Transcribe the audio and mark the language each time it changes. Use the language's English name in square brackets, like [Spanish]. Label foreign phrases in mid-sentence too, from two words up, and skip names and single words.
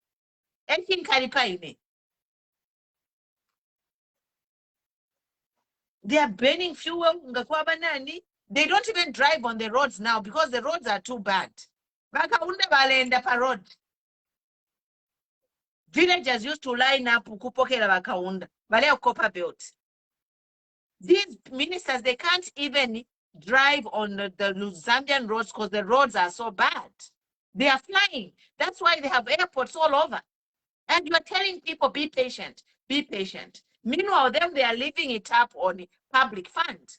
[English] They are burning fuel. They don't even drive on the roads now because the roads are too bad. Villagers used to line up [Bemba] ukupokela bakaunda. Bale copper belt. [English] These ministers, they can't even drive on the Zambian roads because the roads are so bad. They are flying. That's why they have airports all over. And you are telling people, be patient, be patient. Meanwhile, them, they are leaving it up on public funds.